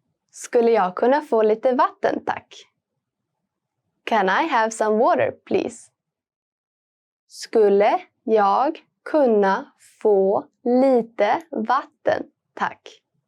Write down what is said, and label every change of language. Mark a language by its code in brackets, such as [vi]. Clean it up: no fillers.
[sv] Skulle jag kunna få lite vatten, tack? [en] Can I have some water, please? [sv] Skulle jag kunna få lite vatten, tack?